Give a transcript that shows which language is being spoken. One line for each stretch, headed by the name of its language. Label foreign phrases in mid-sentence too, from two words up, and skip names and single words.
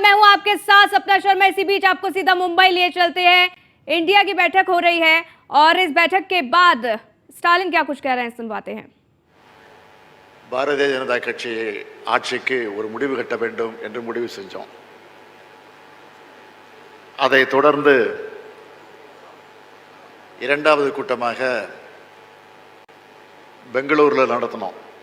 Hindi: आपके साथ सपना शर्मा। इसी बीच आपको सीधा मुंबई लिए चलते हैं। इंडिया की बैठक हो रही है और इस बैठक के बाद स्टालिन क्या कुछ कह रहे हैं, सुनवाते हैं।
Tamil: பாரதிய ஜனதா கட்சி ஆட்சிக்கு ஒரு முடிவு கட்ட வேண்டும் என்று முடிவு செஞ்சோம். அதை தொடர்ந்து இரண்டாவது கூட்டமாக பெங்களூரில் நடத்தினோம்.